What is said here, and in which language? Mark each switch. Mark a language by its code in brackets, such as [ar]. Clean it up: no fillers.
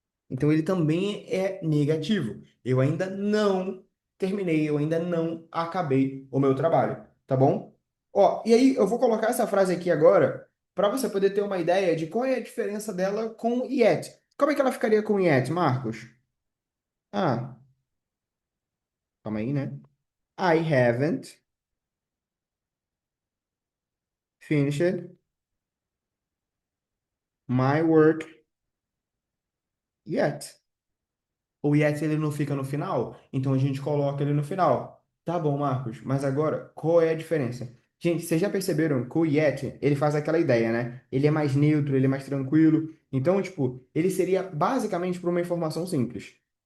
[pt] Então ele também é negativo. Eu ainda não terminei, eu ainda não acabei o meu trabalho, tá bom? Ó, e aí eu vou colocar essa frase aqui agora para você poder ter uma ideia de qual é a diferença dela com yet. Como é que ela ficaria com yet, Marcos? Ah, calma aí, né? [en] I haven't finished my work yet. [pt] O yet ele não fica no final, então a gente coloca ele no final. Tá bom, Marcos, mas agora qual é a diferença? Gente, vocês já perceberam que o yet, ele faz aquela ideia, né? Ele é mais neutro, ele é mais tranquilo. Então, tipo, ele seria basicamente para uma informação simples.